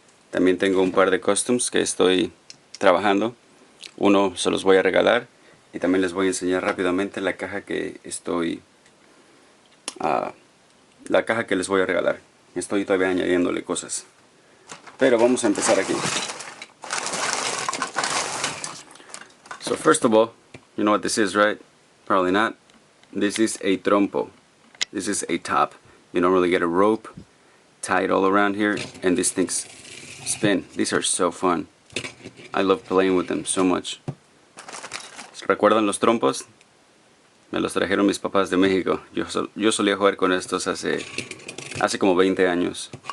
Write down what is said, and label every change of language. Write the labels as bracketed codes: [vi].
[es] También tengo un par de customs que estoy trabajando. Uno se los voy a regalar y también les voy a enseñar rápidamente la caja que les voy a regalar. Estoy todavía añadiéndole cosas, pero vamos a empezar aquí. [en] So first of all, you know what this is, right? Probably not. This is a trompo. This is a top. You normally get a rope tied all around here, and these things spin. These are so fun. I love playing with them so much. [es] ¿Recuerdan los trompos? Me los trajeron mis papás de México. Yo solía jugar con estos hace como 20 años.